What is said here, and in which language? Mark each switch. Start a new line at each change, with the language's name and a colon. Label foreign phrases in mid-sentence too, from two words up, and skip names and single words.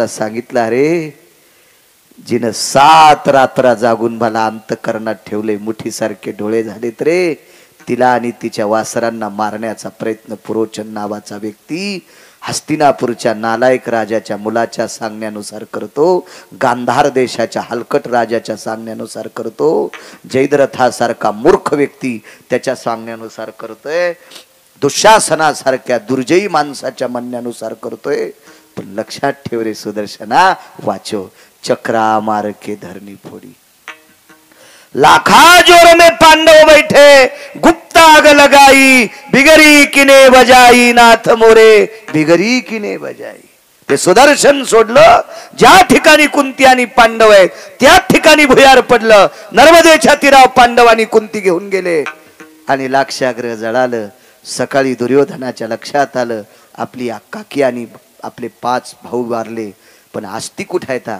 Marathi: सांगितलं, अरे जिनं 7 रात्र जागून मला अंतःकरणात ठेवले, मुठीसारखे डोळे झालेत रे, तिला आणि तिच्या वासरांना मारण्याचा प्रयत्न पुरोचन नावाचा व्यक्ती हस्तिनापूरच्या नालायक राजाच्या मुलाच्या सांगण्यानुसार करतो, गांधार देशाच्या हलकट राजाच्या सांगण्यानुसार करतो, जयद्रथासारखा मूर्ख व्यक्ती त्याच्या सांगण्यानुसार करतोय, दुःशासनासारख्या दुर्जयी माणसाच्या म्हणण्यानुसार करतोय. पण लक्षात ठेव रे सुदर्शना, वाचो.
Hindi: चक्रा मार के धरनी फोड़ी, लाखा जोर में पांडव बैठे, गुप्त आग लगाई, बिगरी किने बजाई, नाथ मोरे बिगरी किने बजाई.
Marathi: ते सुदर्शन सोडलं, ज्या ठिकाणी कुंती आणि पांडव आहेत त्या ठिकाणी भुयार पडलं. नर्मदेच्या तीरावर पांडव आणि कुंती घेऊन गेले आणि लाक्षागृह जळालं. सकाळी दुर्योधनाच्या लक्षात आलं, आपली काकी आणि आपले 5 भाऊ वारले, पण आस्ती कुठे येता?